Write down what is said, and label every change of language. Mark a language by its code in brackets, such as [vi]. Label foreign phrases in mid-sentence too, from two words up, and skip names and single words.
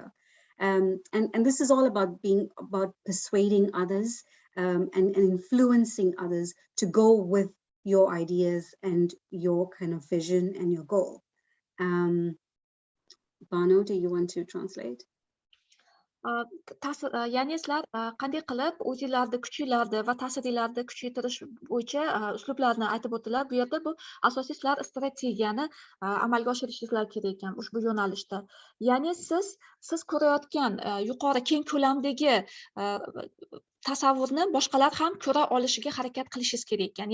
[en] And this is all about persuading others and influencing others to go with your ideas and your kind of vision and your goal. Bano, do you want to translate? [uz] Ya'ni sizlar qanday qilib o'zingizlarni kuchinglarni va ta'siringlarni kuchaytirish bo'yicha uslublarni aytib o'tdilar. Bu yerda bu asosiy sizlar strategiyani amalga oshirishingiz kerak ekan ushbu yo'nalishda. Ya'ni siz ko'rayotgan yuqori keng ko'lamdagi tasavvurni boshqalar ham ko'ra olishiga harakat qilishingiz kerak ekan.